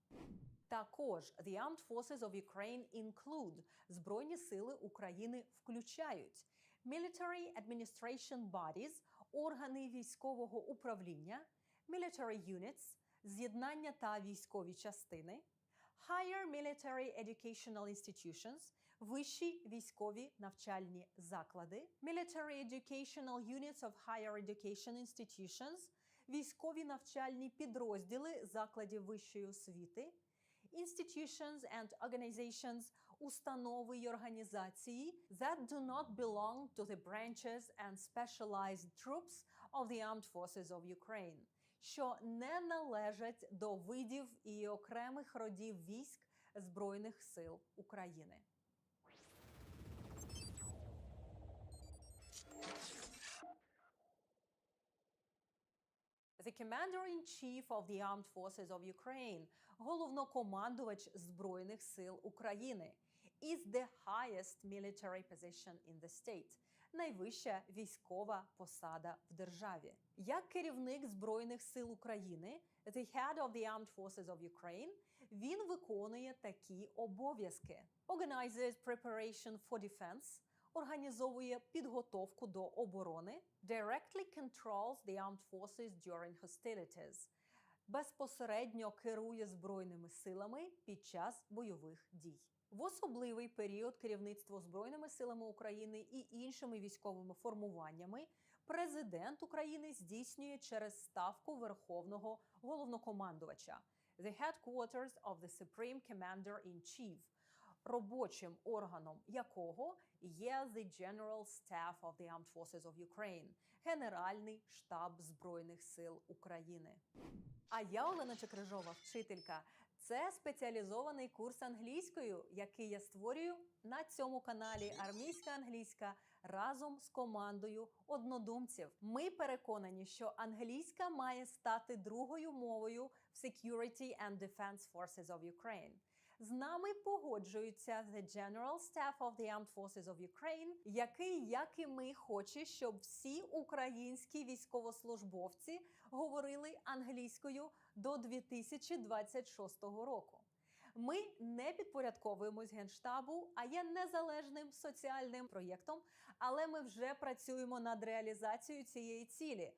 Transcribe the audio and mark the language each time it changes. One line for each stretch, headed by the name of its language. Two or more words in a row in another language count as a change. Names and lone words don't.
Ukrainian: Також
English: The Armed Forces of Ukraine include –
Ukrainian: Збройні сили України включають
English: Military Administration Bodies –
Ukrainian: органи військового управління,
English: Military Units
Ukrainian: – з'єднання та військові частини,
English: Higher military educational institutions –
Ukrainian: вищі військові навчальні заклади.
English: Military educational units of higher education institutions –
Ukrainian: військові навчальні підрозділи закладів вищої освіти.
English: Institutions and organizations –
Ukrainian: установи й організації
English: that do not belong to the branches and specialized troops of the armed forces of Ukraine,
Ukrainian: що не належать до видів і окремих родів військ Збройних сил України.
English: The Commander-in-Chief of the Armed Forces of Ukraine,
Ukrainian: головнокомандувач Збройних сил України,
English: is the highest military position in the state,
Ukrainian: найвища військова посада в державі. Як керівник Збройних сил України,
English: the head of the Armed Forces of Ukraine,
Ukrainian: він виконує такі обов'язки.
English: Organizes preparation for defense,
Ukrainian: організовує підготовку до оборони,
English: directly controls the armed forces during hostilities,
Ukrainian: безпосередньо керує Збройними силами під час бойових дій. В особливий період керівництво Збройними силами України і іншими військовими формуваннями президент України здійснює через ставку Верховного головнокомандувача,
English: the headquarters of the Supreme Commander-in-Chief,
Ukrainian: робочим органом якого є
English: the General Staff of the Armed Forces of Ukraine,
Ukrainian: Генеральний штаб Збройних сил України. А я, Олена Чекрижова, вчителька. Це спеціалізований курс англійською, який я створюю на цьому каналі «Армійська англійська» разом з командою однодумців. Ми переконані, що англійська має стати другою мовою в
English: Security and Defense Forces of Ukraine.
Ukrainian: З нами погоджується
English: the General Staff of the Armed Forces of Ukraine,
Ukrainian: який, як і ми, хоче, щоб всі українські військовослужбовці говорили англійською до 2026 року. Ми не підпорядковуємось Генштабу, а є незалежним соціальним проєктом, але ми вже працюємо над реалізацією цієї цілі.